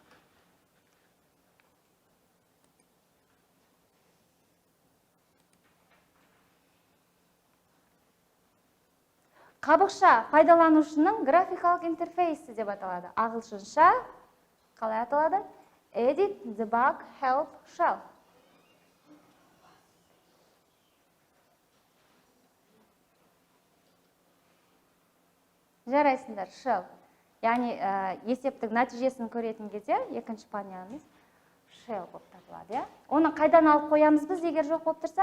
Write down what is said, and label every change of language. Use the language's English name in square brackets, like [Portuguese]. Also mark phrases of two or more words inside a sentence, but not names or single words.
[Kazakh] Қабықша пайдаланушының графикалық интерфейсі деп аталады. Ағылшынша қалай аталады? [English] Edit, debug, help, shell. [Kazakh] Жарайсыңдар, shell. Яғни есептік нәтижесін көретін кезде екінші панеліміз shell болып табылады. Оны қайдан алып қоямыз біз, егер жоқ болып тұрса?